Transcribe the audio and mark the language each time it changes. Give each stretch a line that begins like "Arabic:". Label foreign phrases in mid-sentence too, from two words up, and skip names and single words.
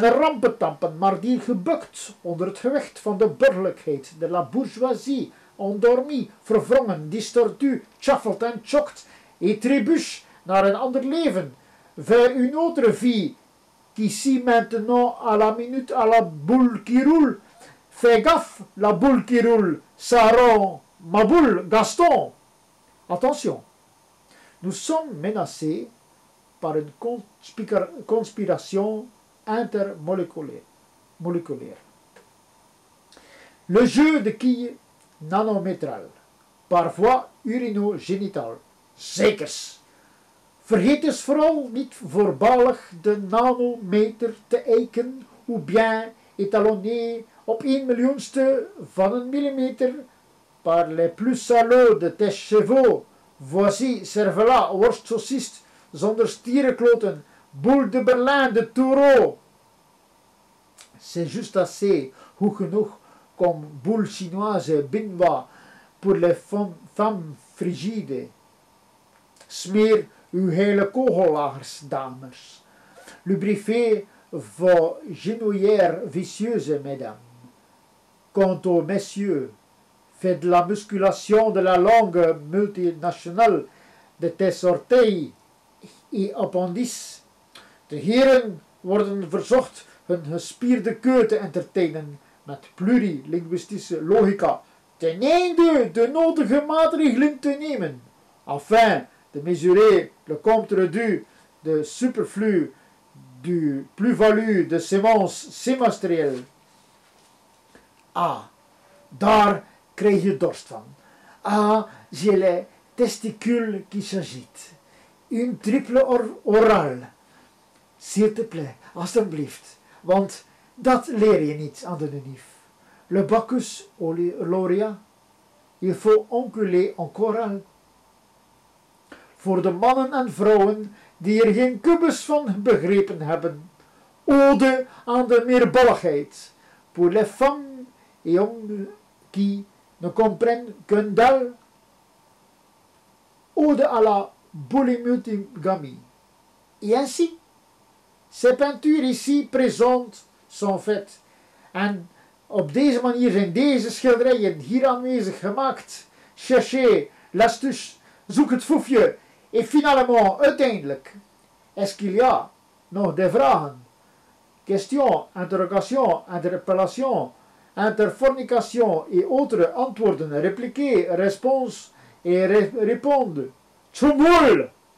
Dutch: rampetampen, maar die gebukt onder het gewicht van de burgerlijkheid,
French: de la bourgeoisie, endormi,
Dutch: verwrongen, distortu, chaffelt en chokt,
French: et trébuche
Dutch: naar een ander leven,
French: vers une autre vie, qu'ici maintenant à la minute à la boule qui roule, fais gaffe, la boule qui roule, ça rend ma boule, Gaston. Attention, nous sommes menacés par une conspiration intermoléculaire. Le jeu de quilles nanométral, par voie urinogénitale, zekers.
Dutch: Vergeet dus vooral niet voorbalig de nanometer te eiken,
French: ou bien étalonné
Dutch: op 1 miljoenste van een millimeter
French: par les plus salauds de tes chevaux. Voici,
Dutch: cervelas, worst sauciste, zonder stierenkloten,
French: boule de Berlin, de taureau. C'est juste assez,
Dutch: goed genoeg,
French: comme boule chinoise, binwa, pour les femmes frigides.
Dutch: Smeer uw hele kogellagers, dames.
French: Lubrifiez vos genouillères vicieuses, mesdames. Quant aux messieurs, faites de la musculation de la langue multinationale de tes orteils et appendices.
Dutch: De heren worden verzocht hun gespierde keu te entertainen met plurilinguïstische logica, ten einde de nodige maatregelen te nemen,
French: afin de mesurer le compte-rendu de superflu du plus-value de semences semestrielles.
Dutch: Ah, daar krijg je dorst van.
French: Ah, j'ai les testicules qui s'agitent. Une triple orale. S'il te plaît,
Dutch: alstublieft, want dat leer je niet aan de unief.
French: Le Bacchus laurea, il faut enculer en chorale.
Dutch: Voor de mannen en vrouwen die er geen kubus van begrepen hebben. Ode aan de meerballigheid.
French: Pour les femmes et hommes qui ne comprennent qu'un dalle. Ode à la polymultigamie. Et ainsi, Ces peintures ici présentes sont faites.
Dutch: En op deze manier zijn deze schilderijen hier aanwezig gemaakt.
French: Cherchez l'astuce,
Dutch: zoek het foefje.
French: Et finalement, uiteindelijk, est-ce qu'il y a nog des vragen? Questions, interrogations, interpellations, interfornications et autres antwoorden, répliquer, réponse et répondre.
German: Zum Wohl!